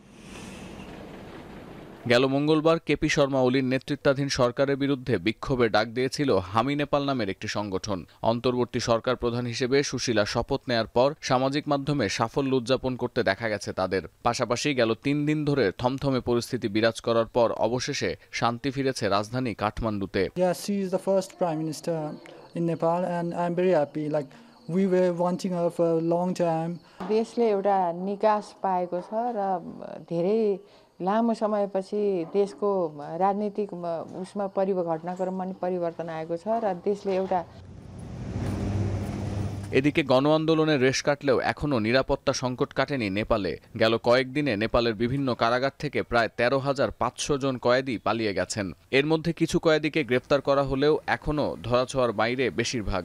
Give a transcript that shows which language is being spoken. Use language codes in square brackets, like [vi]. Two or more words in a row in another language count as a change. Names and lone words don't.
[bn] গেল মঙ্গলবার কেপি শর্মা ওলির নেতৃত্বাধীন সরকারের বিরুদ্ধে বিক্ষোভের ডাক দিয়েছিল হামি নেপাল নামের একটি সংগঠন। অন্তর্বর্তী সরকার প্রধান হিসেবে সুশীলা শপথ নেয়ার পর সামাজিক মাধ্যমে সাফল্য উদযাপন করতে দেখা গেছে তাদের। পাশাপাশি গেল 3 দিন ধরে থমথমে পরিস্থিতি বিরাজ করার পর অবশেষে শান্তি ফিরেছে রাজধানী কাঠমান্ডুতে। [en] We were wanting her for a long time. [ne] देशले एउटा निकास पाएको छ र धेरै लामो समयपछि देशको राजनीतिक उसमा घटनाक्रममा पनि परिवर्तन आएको छ र देशले एउटा। [bn] এদিকে গণ আন্দোলনের রেশ কাটলেও এখনো নিরাপত্তা সংকট কাটেনি নেপালে। গেল কয়েকদিনে নেপালের বিভিন্ন কারাগার থেকে প্রায় 13,500 জন কয়েদি পালিয়ে গেছেন। এর মধ্যে কিছু কয়েদিকে গ্রেফতার করা হলেও এখনো ধরাছোঁয়ার বাইরে বেশিরভাগ।